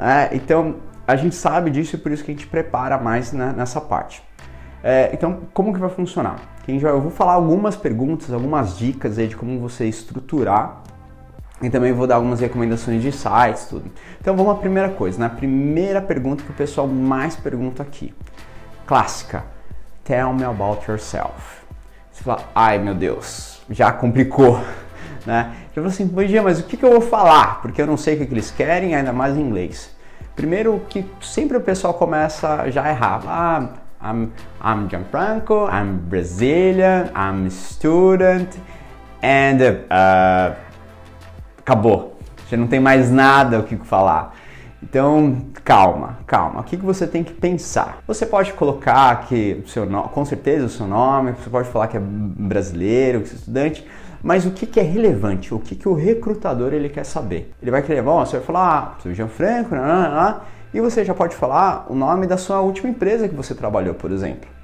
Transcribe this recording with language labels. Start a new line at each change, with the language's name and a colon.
Portuguese: Então a gente sabe disso e por isso que a gente prepara mais nessa parte. Então como que vai funcionar? Eu vou falar algumas perguntas, algumas dicas aí de como você estruturar e também vou dar algumas recomendações de sites, tudo. Então vamos à primeira coisa, a primeira pergunta que o pessoal mais pergunta aqui. Clássica,
English: tell me about yourself.
Portuguese: Você fala, ai meu Deus, já complicou. Eu falo assim, mas o que eu vou falar? Porque eu não sei o que eles querem, ainda mais em inglês. Primeiro que sempre o pessoal começa já a errar.
English: I'm Gianfranco, I'm Brazilian, I'm a student, and
Portuguese: acabou. Já não tem mais nada o que falar. Então, calma. O que você tem que pensar? Você pode colocar que com certeza o seu nome, você pode falar que é brasileiro, que é estudante, mas o que é relevante? O que o recrutador ele quer saber? Ele vai querer, você vai falar, sou Gianfranco, e você já pode falar o nome da sua última empresa que você trabalhou, por exemplo.